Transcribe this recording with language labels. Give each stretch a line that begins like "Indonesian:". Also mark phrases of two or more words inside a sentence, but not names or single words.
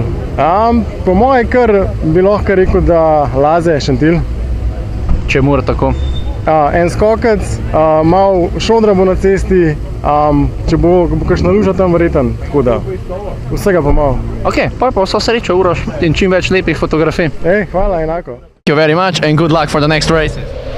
Slovenian: Po moje bi lahko rekel, da Laze Šentilj. Čemu tako? En skokec, malo šodra bo na cesti, če bo kakšna luža tam verjeten, tako da vsega pa malo. Ok, pa vso srečo, Uroš, in čim več lepih fotografij. Hvala, enako.
English: Thank you very much and good luck for the next race.